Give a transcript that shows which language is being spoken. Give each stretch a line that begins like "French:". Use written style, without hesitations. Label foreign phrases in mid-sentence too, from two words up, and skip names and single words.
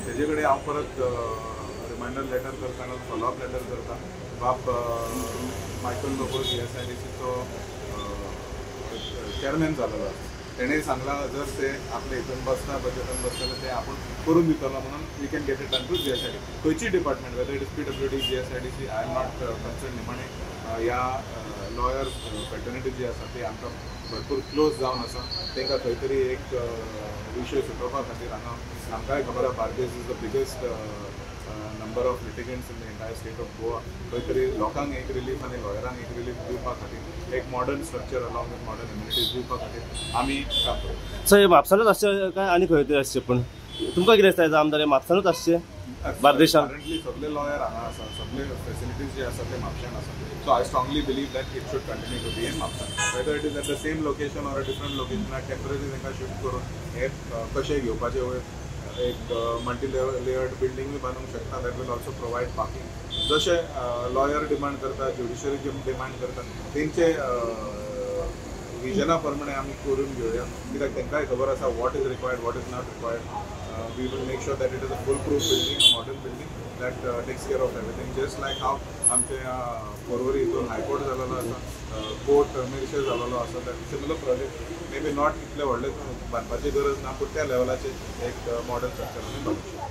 Konkani: तेजे कडेन हांव परत
English: reminder letter
Konkani: करता ना
English: follow-up letter
Konkani: करता. बाप मायकल लोबो CSIDCचो चेअरमॅन जाल्लो आसा. तेणेंय सांगला जर ते आपले हितून बसता बजेटान बसतले ते आपूण करून दितलो म्हणून
English: we can get it done to GSID. खंयची डिपार्टमेंट whether it is PWD GSIDC I am not concern न्ही.
Konkani: म्हणे ह्या
English: lawyer fraternity
Konkani: जी आसा ती आमकां भरपूर क्लोज जावन आसा. तांकां खंय तरी एक विशय सुटोवपा खातीर हांगा आमकांय खबर आसा बार्देस
English: is the biggest number of litigants in the entire state of Goa.
Konkani: खंय तरी लोकांक एक रिलीफ आनी लॉयरांक एक रिलीफ दिवपा खातीर एक
English: modern structure along with modern immunities
Konkani: दिवपा खातीर आमी काम करता. सर म्हापसानूच आसचें काय आनी खंय तरी आसचें पण तुमकां कितें दिसता आमदार म्हापसानूच आसचें बार्देशांत? करंटली सगळे लॉयर हांगा आसा सगळे फेसिलिटीज जे आसा ते म्हापशान आसा.
English: so I strongly believe that it should continue to be in म्हापसा. whether it is at the same location or a different
Konkani: लोकेशनार टेम्पररी तांकां शिफ्ट करून हे कशें घेवपाचे वयर एक
English: multi layered building
Konkani: बांदूंक शकता.
English: that will also provide parking.
Konkani: जशे लॉयर डिमांड करता ज्युडिशरी डिमांड करता तेंचे विजना प्रमाणे आमी करून घेवया. कित्याक तांकांय खबर आसा
English: what is required what is not required. we will make sure that it is a fool proof building a modern building that takes care of everything. just like
Konkani: हाव आमच्या परवरी हितून हायकोर्ट जाल्लो आसा कोर्ट मेर्शे जाल्लो आसा
English: that similar project may be not
Konkani: इतले व्हडले बांदपाची गरज ना पूण त्या लेवलाचेर एक
English: modern structure
Konkani: आमी बांदूंक शकता.